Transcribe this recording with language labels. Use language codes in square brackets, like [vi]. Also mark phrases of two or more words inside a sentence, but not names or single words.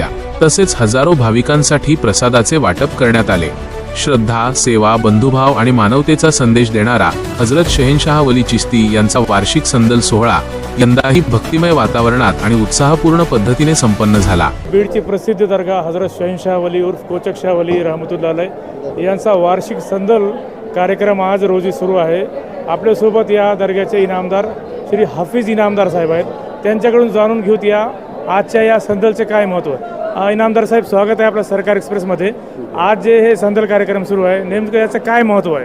[mr] तसेच हजारो भाविकांसाठी प्रसादाचे वाटप करण्यात आले। श्रद्धा, सेवा, बंधुभाव आणि मानवतेचा संदेश देणारा हजरत शहेनशाह वली चिश्ती यांचा वार्षिक संदल सोहळा यंदाही भक्तिमय वातावरणात आणि उत्साहपूर्ण पद्धतीने संपन्न झाला। बीडची प्रसिद्ध दर्गा हजरत शहेनशाह वली उर्फ कोचक शाह वली [ar] رحمة الله عليه [mr] यांचा वार्षिक संदल कार्यक्रम आज रोजी सुरू आहे। आपल्यासोबत या दर्ग्याचे इनामदार श्री हाफिज इनामदार साहेब आहेत। त्यांच्याकडून जाणून घेऊत या आजच्या या संदलचे काय महत्त्व आहे। इनामदार साहेब, स्वागत आहे आपल्या सरकार एक्सप्रेसमध्ये। आज जे हे संदल कार्यक्रम सुरू आहे, नेमकं याचं काय महत्त्व आहे?